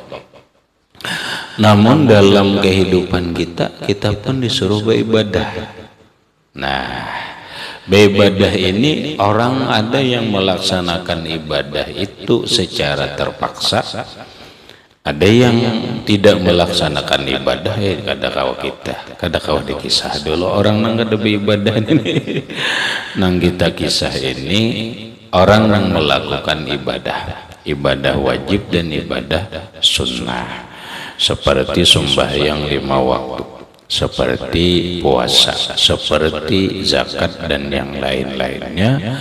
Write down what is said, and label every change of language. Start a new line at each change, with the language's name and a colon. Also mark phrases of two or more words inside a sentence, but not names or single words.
Indonesian: Namun dalam kehidupan kita pun disuruh beribadah. Nah beribadah ini orang ada yang melaksanakan ibadah itu secara terpaksa, ada yang tidak melaksanakan ibadah.
Banjar: Ya kada kau dikisah dulu orang nang kada
Indonesian: beribadah ini nang kita kisah ini orang yang melakukan ibadah wajib dan ibadah sunnah, seperti sembahyang 5 waktu, seperti puasa, seperti zakat dan yang lain-lainnya.